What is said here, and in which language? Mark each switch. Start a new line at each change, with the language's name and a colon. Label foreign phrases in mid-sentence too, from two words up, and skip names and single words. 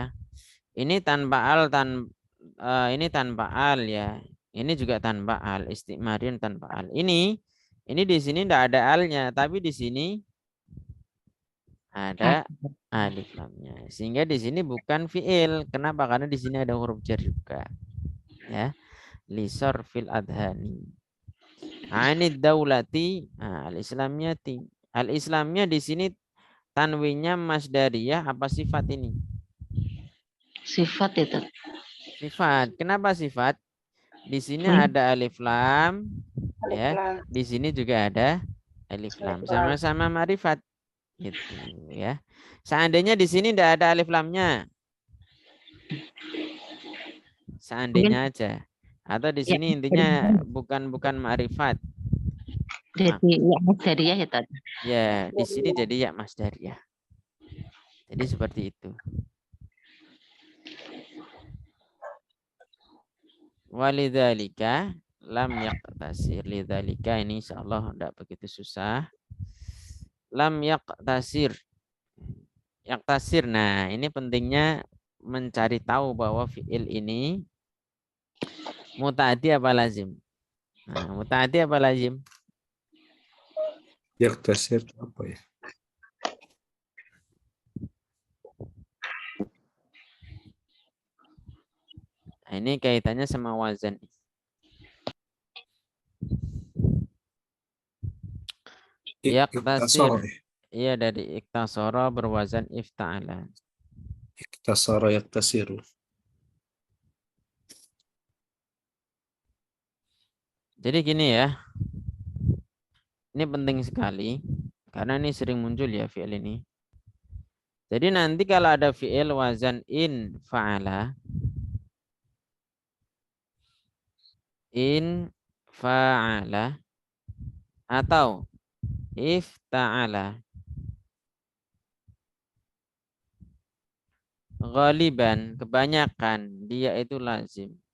Indonesian: Ini tanpa al ini tanpa al ya. Ini juga tanpa al, istiqmarin tanpa al. Ini di sini tidak ada alnya, tapi di sini ada
Arabic: ألف لام.
Indonesian: Sehingga di sini bukan fiil. Kenapa? Karena di sini ada huruf jar juga. Ya.
Arabic: ليسر في الأذهان. عن الدولة الإسلامية.
Indonesian: Al-islamnya di sini tanwinnya masdariyah apa sifat ini? Sifat ya Tat. Sifat. Kenapa sifat? Di sini ada
Arabic: ألف لام,
Indonesian: ya. Di sini juga ada
Arabic: ألف لام.
Indonesian: Sama-sama ma'rifat. Gitu, ya. Seandainya di sini tidak ada
Arabic: ألف لام.
Indonesian: Seandainya aja. Atau di sini intinya bukan ma'rifat. Jadi ya Masdariyah ya Tat. Ya, di sini jadi ya masdariyah. Jadi seperti itu.
Arabic: ولذلك لم يقتصر.
Indonesian: Lidzalika ini insyaallah tidak begitu susah.
Arabic: لم يقتصر. يقتصر.
Indonesian: Nah, ini pentingnya mencari tahu bahwa fiil ini muta'addi apa lazim. Nah, muta'addi apa lazim? Yaktasir apa ya? Nah, ini kaitannya sama wazan. Yaktasir. Iya dari iktasara berwazan ifta'ala.
Arabic: اقتصر يقتصر.
Indonesian: Jadi gini ya. Ini penting sekali karena ini sering muncul ya fi'il ini. Jadi nanti kalau ada
Arabic: فعل وزن انفعل,
Indonesian: atau ifta'ala, ghaliban kebanyakan dia itu lazim.